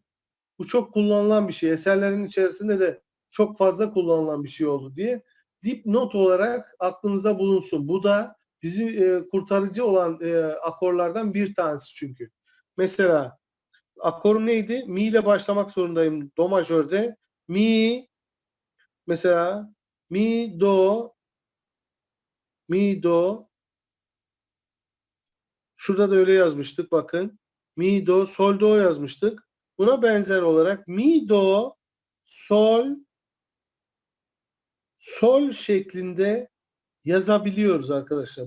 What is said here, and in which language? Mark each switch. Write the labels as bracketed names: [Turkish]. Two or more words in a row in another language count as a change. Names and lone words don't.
[Turkish] Bu çok kullanılan bir şey. Eserlerin içerisinde de çok fazla kullanılan bir şey oldu diye dipnot olarak aklınızda bulunsun. Bu da bizi kurtarıcı olan akorlardan bir tanesi çünkü. Mesela akorum neydi? Mi ile başlamak zorundayım do majörde. Mi, mesela mi do, mi do. Şurada da öyle yazmıştık bakın. Mi do, sol do yazmıştık. Buna benzer olarak mi do, sol, sol şeklinde yazabiliyoruz arkadaşlar.